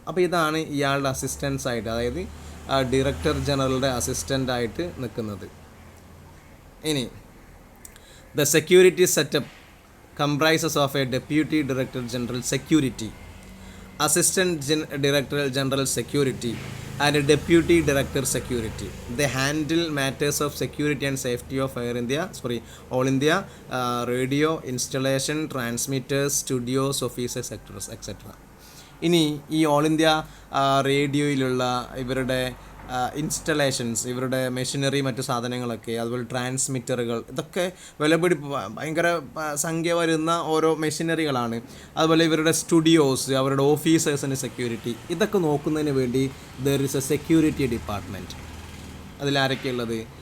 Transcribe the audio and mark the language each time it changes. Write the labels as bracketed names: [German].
[Malayalam] അപ്പോൾ ഇതാണ് ഇയാളുടെ അസിസ്റ്റൻസ് ആയിട്ട്, അതായത് ഡയറക്ടർ ജനറലുടെ അസിസ്റ്റൻ്റ് ആയിട്ട് നിൽക്കുന്നത്. [English] ഇനി the security setup comprises of a deputy director general security, assistant director general security and a deputy director security. They handle matters of security and safety of All India radio installation, transmitters, studios, offices, etc. [Malayalam] ഇനി ഈ all India റേഡിയോയിലുള്ള ഇവരുടെ installations, ഇവരുടെ machinery മറ്റു സാധനങ്ങളൊക്കെ, അതുപോലെ ട്രാൻസ്മിറ്ററുകൾ, ഇതൊക്കെ ഭയങ്കര സംഖ്യ വരുന്ന ഓരോ മെഷീനറികളാണ്. അതുപോലെ ഇവരുടെ സ്റ്റുഡിയോസ്, അവരുടെ ഓഫീസേഴ്സിൻ്റെ സെക്യൂരിറ്റി, ഇതൊക്കെ നോക്കുന്നതിന് വേണ്ടി [English] There is a security department. [Malayalam] അതിലാരൊക്കെയുള്ളത്?